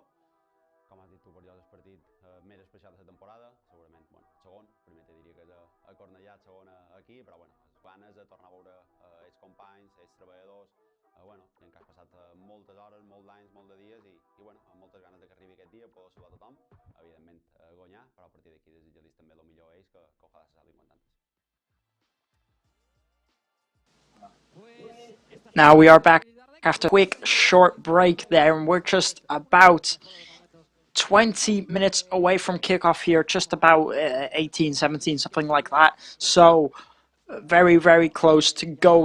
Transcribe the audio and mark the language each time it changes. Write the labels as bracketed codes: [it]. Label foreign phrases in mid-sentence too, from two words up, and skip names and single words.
[ca] Com has dit tu, per jo és el partit més especial de la temporada, segurament, bueno, segon, primer te diria que és a Cornellà, segon aquí, però bueno, les ganes de tornar a veure els companys, els treballadors, bueno, gent que has passat moltes hores, molts d'anys, molts de dies i bueno, amb moltes ganes de que arribi aquest dia, poder saludar tothom, evidentment guanyar, però a partir d'aquí desitjar-los també el millor a ells, que ojalà se salin contentos. [en] Now we are back after a quick short break there, and we're just about 20 minutes away from kickoff here, just about 18, 17, something like that. So very, very close to go.